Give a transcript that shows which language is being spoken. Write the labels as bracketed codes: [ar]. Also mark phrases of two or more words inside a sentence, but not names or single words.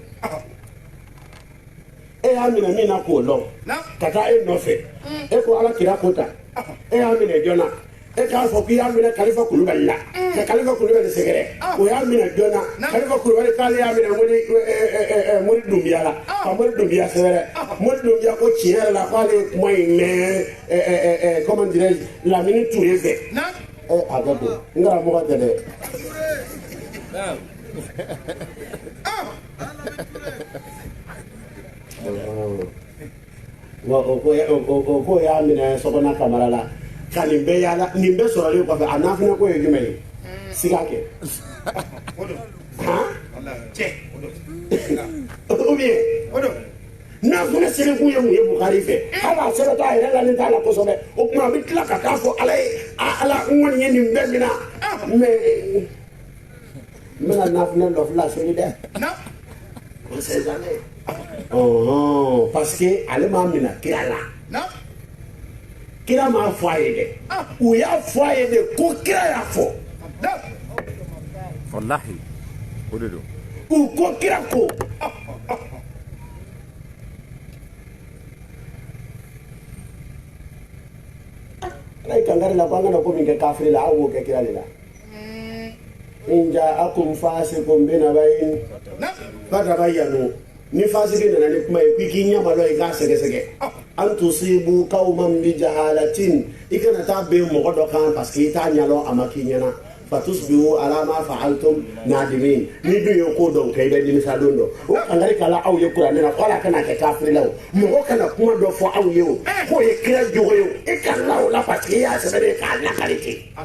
[bm] y'a minɛ min na k'o lɔn ka taa e nɔfɛ e ko ala kira ko ta y'a minɛ joona e k'a fɔ k'i y'a minɛ kalifa kulubali la ka kalifa kulubali sɛgɛrɛ o y'a minɛ joona kalifa kulubali k'ale y'a minɛ mori dunbiya la ka mori dunbiya sɛbɛrɛ mori dunbiya ko tiɲɛ yɛrɛ la k'ale ye kuma in mɛn [fr] comment dirais-je [bm] Lamini Ture fɛ a bɛ don n karamɔgɔ tɛ dɛ o ko y'a minɛ sokɔnɔ kamara la ka nin bɛɛ yala nin bɛɛ sɔrɔlen kɔfɛ a n'a fana ko ye jumɛn ye siga kɛ [fr] ou bien [bm] n'a fana sɛbɛnkun ye mun ye Bukari fɛ hali a sɛbɛn t'a yɛrɛ la ni t'a la kosɛbɛ o tuma a bɛ tila ka taa fɔ ala ye ala n kɔni ye nin bɛɛ minɛ mais n bɛna nafolo dɔ fila seli dɛ [fr] on sait jamais parce que [bm] ale m'a minɛ kira la kira m'a fɔ a ye dɛ u y'a fɔ a ye de ko kira y'a fɔ wallahi o de don u ko kira ko ala ye kankari la ko an kana ko min kɛ kafiri la aw b'o kɛ kira de la [ar] إن جاءكم فاسق بنبإ فتبينوا [bm] ni fasiki nana ni kuma ye k'i ɲamalɔ i k'a sɛgɛsɛgɛ [ar] أن تصيبوا قوما بجهالة [bm] i kana taa ben mɔgɔ dɔ kan [fr] parce que [bm] i t'a ɲɛdɔn a ma k'i ɲɛna [ar] فتصبحوا على ما فعلتم نادمين [bm] ni dun ye ko dɔw kɛ i bɛ nimisa don dɔ o kankari kala aw ye kuranɛ la ko ala kana kɛ kafiri la o mɔgɔ kana kuma dɔ fɔ aw ye o k'o ye kira jogo ye o i kana la o la [fr] parce que [bm] i y'a sɛbɛn de k'a lakari ten